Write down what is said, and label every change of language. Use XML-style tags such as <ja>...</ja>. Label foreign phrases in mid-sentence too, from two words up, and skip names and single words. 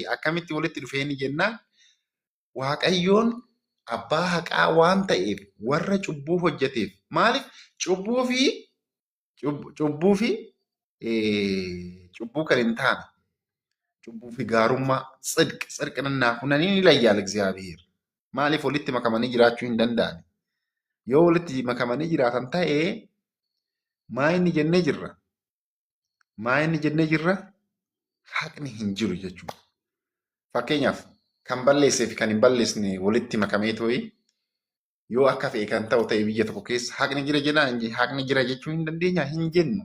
<om>Akkamitti walitti dhufeeni jennaan Waaqayyoon abbaa haqaa waan ta'eef warra cubbuu hojjeteef maaliif cubbuu fi cubbuu kan hin taane cubbuu fi gaarummaa</om> <am>ጽድቅንና ኩነኔን ይለያል እግዚአብሔር።</am> <om>maaliif walitti makamanii jiraachuu hin danda'an? Yoo walitti makamanii jiraatan ta'ee maa inni jennee jirra? Haqni hin jiru jechuudha. Fakkeenyaaf kan balleessee fi kan hin balleessine walitti makamee too'i yoo akka fe'e kan ta'u ta'e biyya tokko keessa haqni jira jennaan haqni jira jechuu hin dandeenya hin jennu.</om>